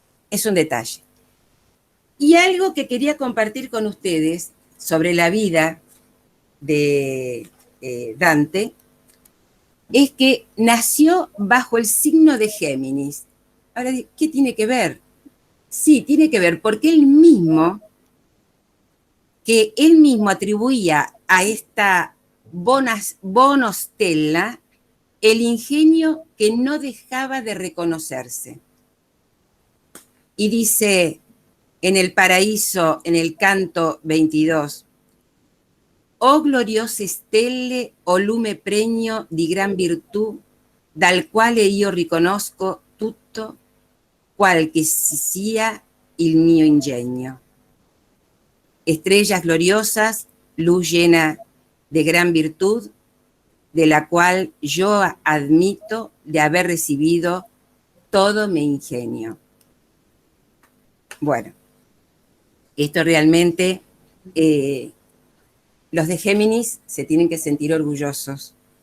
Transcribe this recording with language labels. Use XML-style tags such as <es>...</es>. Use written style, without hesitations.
<es>Es un detalle. Y algo que quería compartir con ustedes sobre la vida de Dante es que nació bajo el signo de Géminis. Ahora, ¿qué tiene que ver? Sí, tiene que ver, porque él mismo atribuía a esta Bonostella el ingenio que no dejaba de reconocerse. Y dice en el Paraíso, en el canto 22,</es> <it>«Oh gloriosa stelle, o lume pregno di gran virtù, dal quale io riconosco tutto qual che sia il mio ingegno».</it> <es>Estrellas gloriosas, luz llena de gran virtud, de la cual yo admito de haber recibido todo mi ingenio. Bueno, esto realmente, los de Géminis se tienen que sentir orgullosos.</es>